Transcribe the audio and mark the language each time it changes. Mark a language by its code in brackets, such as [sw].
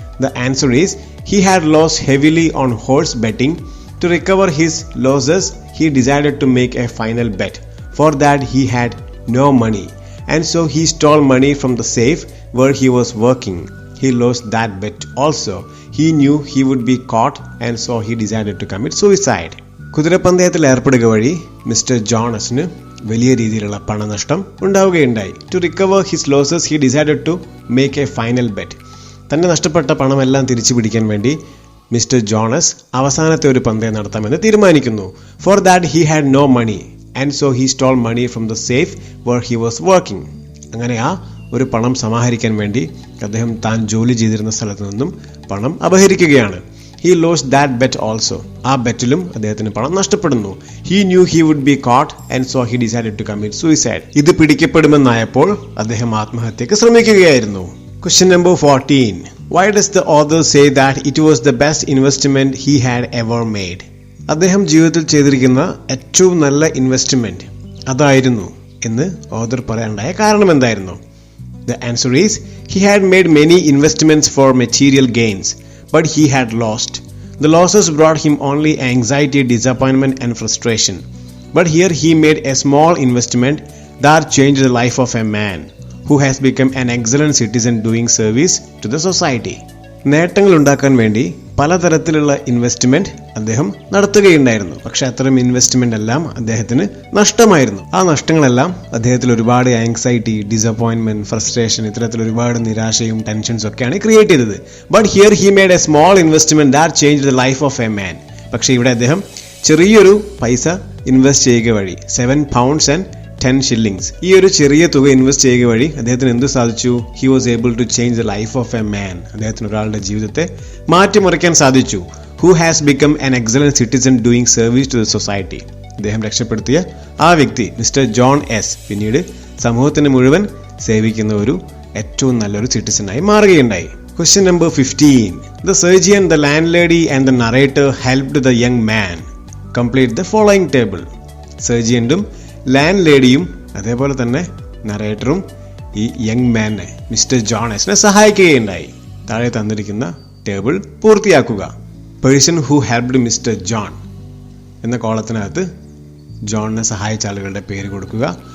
[en] The answer is, he had lost heavily on horse betting. To recover his losses, he decided to make a final bet. For that he had no money, and so he stole money from the safe where he was working. He lost that bet also. He knew he would be caught, and so he decided to commit suicide. [ml] കുതിരപ്പന്തയത്തിൽ ഏർപ്പെടുക വഴി mister ജോണസിന് വലിയ രീതിയിലുള്ള പണനഷ്ടം ഉണ്ടാവുകയുണ്ടായി. [en] To recover his losses, he decided to make a final bet. [ml] തന്നെ നഷ്ടപ്പെട്ട പണമെല്ലാം തിരിച്ചു പിടിക്കാൻ വേണ്ടി mister Jones അവസാനത്തെ ഒരു പന്തയം നടത്താമെന്ന് തീരുമാനിക്കുന്നു. [en] For that he had no money, and so he stole money from the safe where he was working. [ml] അങ്ങനെ ആ ഒരു പണം സമാഹരിക്കാൻ വേണ്ടി അദ്ദേഹം താൻ ജോലി ചെയ്തിരുന്ന സ്ഥലത്ത് നിന്നും പണം അപഹരിക്കുകയാണ്. [en] He lost that bet also. [ml] ആ ബെറ്റിലും അദ്ദേഹത്തിന് പണം നഷ്ടപ്പെടുന്നു. [en] He knew he would be caught, and so he decided to commit suicide. [ml] ഇത് പിടിക്കപ്പെടുമെന്നായപ്പോൾ അദ്ദേഹം ആത്മഹത്യക്ക് ശ്രമിക്കുകയായിരുന്നു. [en] Question number 14. Why does the author say that it was the best investment he had ever made? [ml] അദ്ദേഹം ജീവിതത്തിൽ ചെയ്തിരിക്കുന്ന ഏറ്റവും നല്ല ഇൻവെസ്റ്റ്മെന്റ് അതായിരുന്നു എന്ന് ഓഥർ പറയാനുണ്ടായ കാരണം എന്തായിരുന്നു? [en] The answer is, he had made many investments for material gains, but he had lost. The losses brought him only anxiety, disappointment and frustration. But here he made a small investment that changed the life of a man who has become an excellent citizen doing service to the society. [ml] നേട്ടങ്ങൾ ഉണ്ടാക്കാൻ വേണ്ടി പലതരത്തിലുള്ള investment അദ്ദേഹം നടത്തുകയുണ്ടായിരുന്നു. പക്ഷെ അത്തരം investment എല്ലാം അദ്ദേഹത്തിന് നഷ്ടമായിരുന്നു. ആ നഷ്ടങ്ങളെല്ലാം അദ്ദേഹത്തിൽ ഒരുപാട് ആങ്സൈറ്റി, ഡിസപ്പോയിന്റ്മെന്റ്, ഫ്രസ്ട്രേഷൻ, ഇത്തരത്തിൽ ഒരുപാട് നിരാശയും ടെൻഷൻസും ഒക്കെയാണ് ക്രിയേറ്റ് ചെയ്തത്. [en] But here he made a small investment that changed the life of a man. [ml] പക്ഷെ ഇവിടെ അദ്ദേഹം ചെറിയൊരു പൈസ ഇൻവെസ്റ്റ് ചെയ്യുക വഴി £7 and 10 ഈ ഒരു ചെറിയ തുക ഇൻവെസ്റ്റ് ചെയ്യുക വഴി അദ്ദേഹത്തിന് എന്ത് സാധിച്ചു? [en] He was able to change the life of a man. [ml] അദ്ദേഹത്തിന് ഒരാളുടെ ജീവിതത്തെ മാറ്റിമറിക്കാൻ സാധിച്ചു. [en] Who has become an excellent citizen doing service to the society. [ml] അദ്ദേഹം രക്ഷപ്പെടുത്തിയ ആ വ്യക്തി മിസ്റ്റർ ജോൺ എസ് പിന്നീട് സമൂഹത്തിന് മുഴുവൻ സേവിക്കുന്ന ഒരു ഏറ്റവും നല്ലൊരു സിറ്റിസണായി മാറുകയുണ്ടായി. [en] Question number 15. The surgeon, the landlady and the narrator helped the young man complete the following table. [ml] സർജിയന്റും land ലേഡിയും അതേപോലെ തന്നെ നറേറ്ററും ഈ യങ് മാനെ മിസ്റ്റർ ജോൺ എസിനെ സഹായിക്കുകയുണ്ടായി. താഴെ തന്നിരിക്കുന്ന ടേബിൾ പൂർത്തിയാക്കുക. [en] person who helped mister John [ml] എന്ന കോളത്തിനകത്ത് ജോണിനെ സഹായിച്ച ആളുകളുടെ പേര് കൊടുക്കുക.